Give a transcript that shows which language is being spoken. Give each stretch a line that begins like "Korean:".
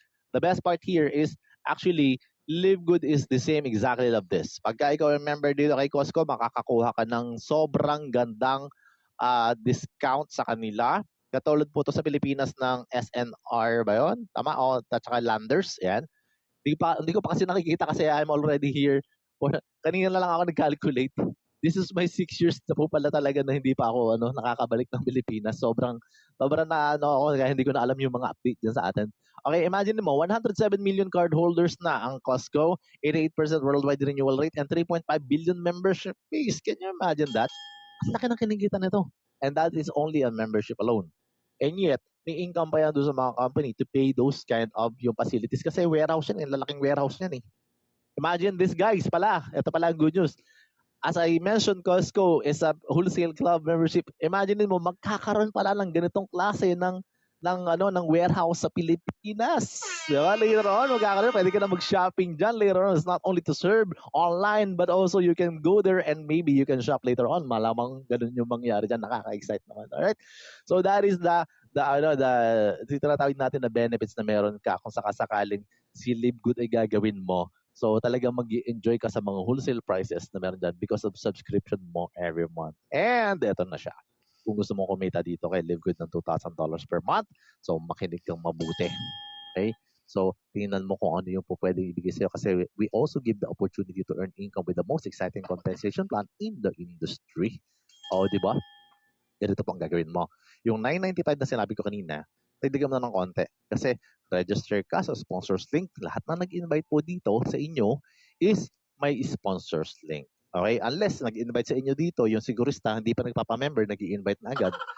English: The best part here is actually Live Good is the same exactly of this.
Filipino: Pagka ikaw member dito kay Costco, makakakuha ka ng sobrang gandang discount sa kanila. Katulad po to sa Pilipinas ng SNR ba 'yon? Tama? O at saka Landers, yan. Hindi ko pa kasi nakikita kasi I'm already here. Kanina na lang ako nag-calculate. this is my 6 years na po pala talaga na hindi pa ako nakakabalik ng Pilipinas. Sobrang na ako kaya hindi ko na alam yung mga update dyan sa atin.
English: Okay, imagine mo, 107 million cardholders na ang Costco, 88% worldwide renewal rate, and 3.5 billion membership base. Can you imagine that?
Filipino: Ang laki ng kinikita nito.
English: And that is only on membership alone. And yet, may income pa yan doon sa mga company to pay those kind of yung facilities.
Filipino: Kasi warehouse yan, lalaking warehouse yan eh. Imagine this guys pala. Ito pala ang good news.
English: As I mentioned, Costco is a wholesale club membership.
Filipino: Imagine mo, magkakaroon pala ng ganitong klase ng warehouse sa Pilipinas. Diba?
English: Later on, pwede ka na mag-shopping dyan later on. It's not only to serve online, but also you can go there and maybe you can shop later on.
Filipino: Malamang ganun yung mangyari dyan. Nakaka-excite naman. Alright? So that is the tinatawag natin na benefits na meron ka kung sakasakaling si Live Good ay gagawin mo. So talagang mag-enjoy ka sa mga wholesale prices na meron dyan because of subscription mo every month. And eto na siya. Kung gusto mo kumita dito kay Live Good ng $2,000 per month, so makinig kang mabuti. Okay?
English: So tingnan mo kung ano yung pwedeng ibigay sa'yo kasi we also give the opportunity to earn income with the most exciting compensation plan in the industry.
Filipino: O, di ba? Ganito po ang gagawin mo. Yung $9.95 na sinabi ko kanina, dagdagan mo na ng konti. Kasi register ka sa sponsors link. Lahat na nag-invite po dito sa inyo is may sponsors link. Okay? Unless nag-invite sa inyo dito, yung sigurista, hindi pa nagpapamember, nag-i-invite na agad.